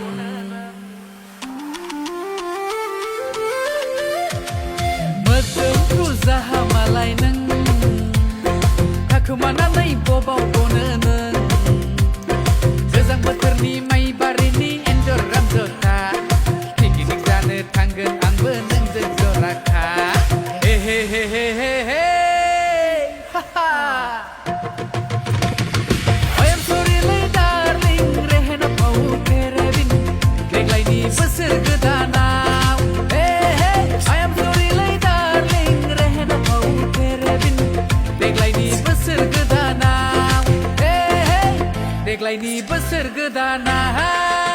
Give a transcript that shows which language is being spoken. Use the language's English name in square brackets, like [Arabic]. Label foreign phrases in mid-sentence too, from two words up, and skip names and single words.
[Bodo] मोदोमफ्रु जाहा मालाय नों थाखोमानानै बबाव गनो नों गोजां बोथोरनि माइ बारिनि एन्जर रामजोथा पिकनिक जानो थांगोन आंबो नोंजों जराखा हे हे हे हे हे हे [English] I am sorry [Bodo] लै darling रेहेना फाव तेरेबिन देग्लायनि बोसोर गोदानाव [English] I am sorry [Bodo] लै darling रेहेना फाव तेरेबिन देग्लायनि बोसोर गोदानाव देग्लायनि बोसोर गोदानाव